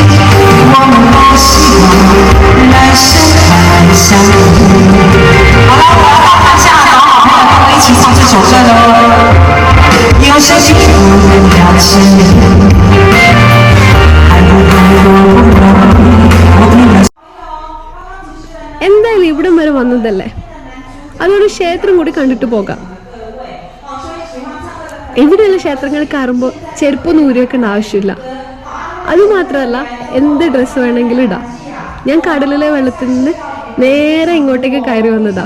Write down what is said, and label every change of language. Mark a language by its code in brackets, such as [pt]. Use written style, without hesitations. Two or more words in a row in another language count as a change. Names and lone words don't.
[zh] 我们都希望来生还相遇。好了，我要到台下找好朋友跟我一起唱这首歌喽。有些幸福要牵引，还不容易，我拼了。 [ml] എന്തായാലും ഇവിടം വരെ വന്നതല്ലേ, അതൊരു ക്ഷേത്രം കൂടി കണ്ടിട്ട് പോകാം. എവിടെയുള്ള ക്ഷേത്രങ്ങൾ കയറുമ്പോൾ ചെരുപ്പൊന്നും ഊരി വെക്കേണ്ട ആവശ്യമില്ല. അതുമാത്രമല്ല, എന്ത് ഡ്രസ്സ് വേണമെങ്കിലും ഇടാം. ഞാൻ കടലിലെ വെള്ളത്തിൽ നിന്ന് നേരെ ഇങ്ങോട്ടേക്ക് കയറി വന്നതാ.